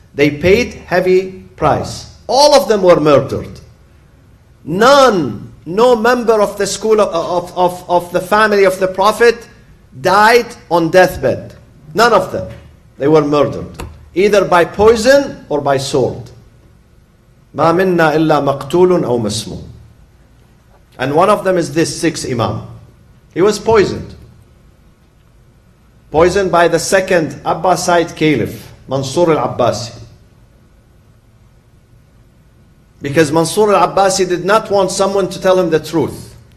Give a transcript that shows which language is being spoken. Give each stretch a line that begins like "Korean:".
English: They paid heavy price. All of them were murdered. None, no member of the school of the family of the Prophet died on deathbed. None of them. They were murdered, either by poison or by sword.
Arabic: ما منا إلا مقتول أو مسموم.
English: And one of them is this sixth Imam. He was poisoned. Poisoned by the second Abbasid Caliph, Mansur al-Abbasi. Because Mansur al-Abbasi did not want someone to tell him the truth.